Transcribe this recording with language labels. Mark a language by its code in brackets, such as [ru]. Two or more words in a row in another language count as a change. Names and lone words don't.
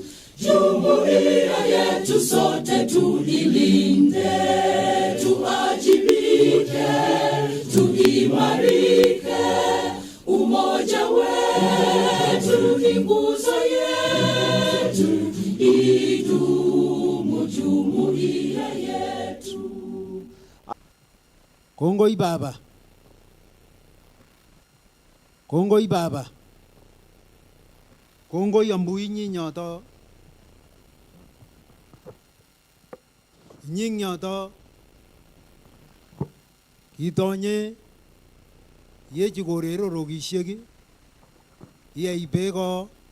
[sw] Jumuiya yetu sote tuilinde, tuajibike, tuimarike, umoja wetu ni nguzo yetu, idumu jumuiya yetu. [kln] Kongoi baba, kongoi baba, kongoi ambui nyinyoto. nying yoto kitonye yechi korero rogishek yei beko